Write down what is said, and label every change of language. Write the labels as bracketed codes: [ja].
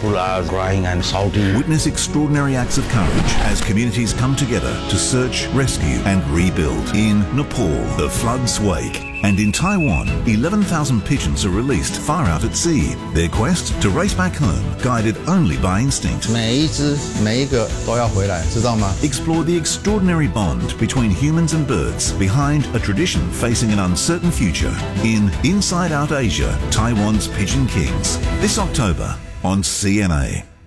[en] People are crying and shouting. Witness extraordinary acts of courage as communities come together to search, rescue and rebuild. In Nepal, the floods wake. And in Taiwan, 11,000 pigeons are released far out at sea. Their quest to race back home, guided only by instinct. [zh] 每一只每一个都要回来，知道吗？ [en] Explore the extraordinary bond between humans and birds behind a tradition facing an uncertain future. In Inside Out Asia, Taiwan's Pigeon Kings. This October on CNA.